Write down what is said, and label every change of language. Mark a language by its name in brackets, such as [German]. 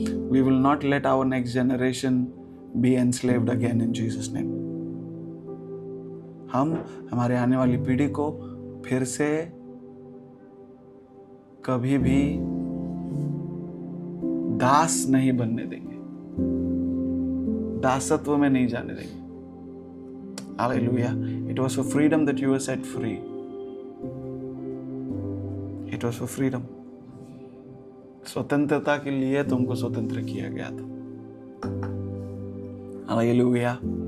[English] We will not let our next generation be enslaved again in Jesus' name. [Hindi] हम हमारे आने वाली पीढ़ी को फिर से कभी भी दास नहीं बनने देंगे, दासत्व में नहीं जाने देंगे. [English] Hallelujah. It was for freedom that you were set free. It was for freedom. [Hindi] स्वतंत्रता के लिए तुमको स्वतंत्र किया गया था. हालेलुया.